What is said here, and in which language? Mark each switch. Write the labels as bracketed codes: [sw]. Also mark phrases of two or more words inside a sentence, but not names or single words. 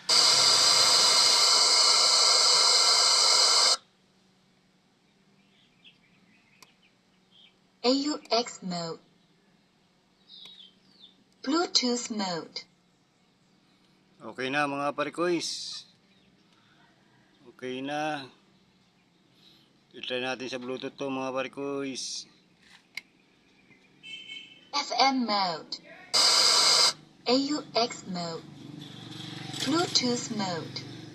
[en] AUX mode. Bluetooth mode. [tl] Okay na mga parikoys. Okay na. I-try natin sa Bluetooth to mga parikoys. [en] FN mode. AUX mode. Bluetooth mode.